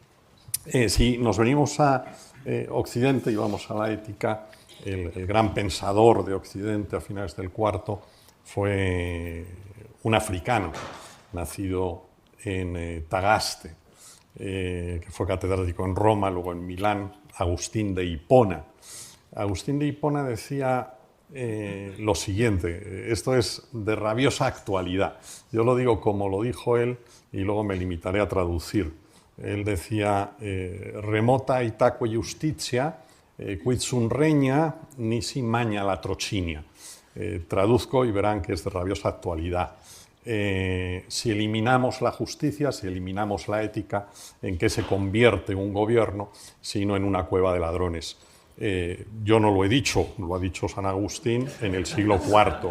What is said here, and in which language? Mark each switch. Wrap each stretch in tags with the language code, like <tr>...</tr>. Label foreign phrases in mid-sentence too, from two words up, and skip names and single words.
<es>Si nos venimos a Occidente y vamos a la ética, el gran pensador de Occidente a finales del IV fue un africano, nacido en Tagaste, que fue catedrático en Roma, luego en Milán, Agustín de Hipona. Agustín de Hipona decía lo siguiente, esto es de rabiosa actualidad, yo lo digo como lo dijo él y luego me limitaré a traducir. Él decía,</es> <la>remota itaque justitia, quid sun regna, nisi magna latrocinia.</la> <es>Traduzco y verán que es de rabiosa actualidad. Si eliminamos la justicia, si eliminamos la ética, ¿en qué se convierte un gobierno sino en una cueva de ladrones? Yo no lo he dicho, lo ha dicho San Agustín en el siglo IV.</es>